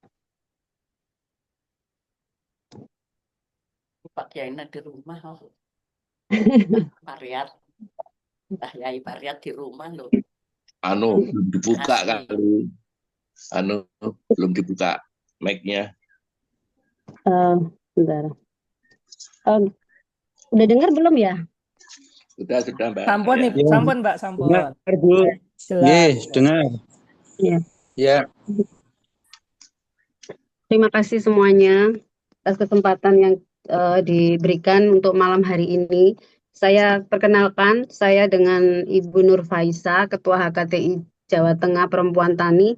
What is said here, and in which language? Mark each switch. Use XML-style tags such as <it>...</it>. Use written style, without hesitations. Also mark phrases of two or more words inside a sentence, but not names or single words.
<id>Pak Kiai di rumah, Pariat, Pak Yai Pariat di rumah loh. Belum dibuka Kasih. kali. Belum dibuka mic-nya. Bentar. Udah dengar belum ya? Sudah, Mbak.</id> <jv>Sampun nih,</jv> <id>Ya.</id> <jv>sampun mbak, sampun.</jv> <id>Dengar, Bu. Jelas. Yes, dengar. Iya. Ya. Terima kasih semuanya atas kesempatan yang diberikan untuk malam hari ini. Saya perkenalkan, saya dengan Ibu Nur Faiza, Ketua HKTI Jawa Tengah Perempuan Tani.</id>